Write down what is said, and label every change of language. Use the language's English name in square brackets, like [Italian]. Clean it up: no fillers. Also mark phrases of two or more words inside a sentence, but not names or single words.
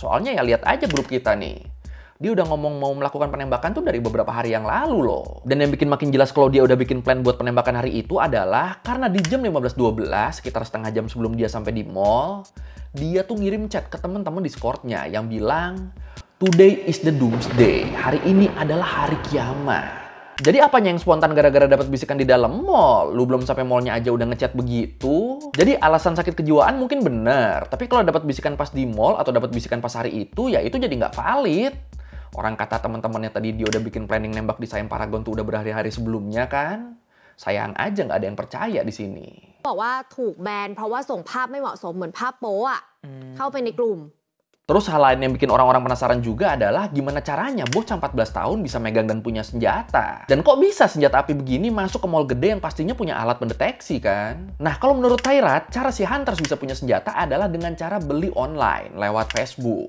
[Indonesian] Soalnya ya lihat aja grup kita nih. Dia udah ngomong mau melakukan penembakan tuh dari beberapa hari yang lalu loh. Dan yang bikin makin jelas kalau dia udah bikin plan buat penembakan hari itu adalah karena di jam 15.12, sekitar setengah jam sebelum dia sampai di mall, dia tuh ngirim chat ke teman-teman Discord-nya yang bilang, [English] "Today is the doomsday." [Indonesian] Hari ini adalah hari kiamat. Jadi apanya yang spontan gara-gara dapat bisikan di dalam mall? Lu belum sampai mallnya aja udah ngechat begitu? Jadi alasan sakit kejiwaan mungkin bener. Tapi kalau dapat bisikan pas di mall atau dapat bisikan pas hari itu, ya itu jadi nggak valid. Orang kata teman-temannya tadi dia udah bikin planning nembak di Siam Paragon tuh udah berhari-hari sebelumnya kan? Sayang aja nggak ada yang percaya di sini. [Thai] บอกว่าถูกแบนเพราะว่าส่งภาพไม่เหมาะสมเหมือนภาพโป๊ะเข้าไปในกลุ่ม [Indonesian] Terus hal lain yang bikin orang-orang penasaran juga adalah gimana caranya bocah 14 tahun bisa megang dan punya senjata. Dan kok bisa senjata api begini masuk ke mall gede yang pastinya punya alat pendeteksi kan? Nah kalau menurut Thairat, cara si Hunters bisa punya senjata adalah dengan cara beli online lewat Facebook.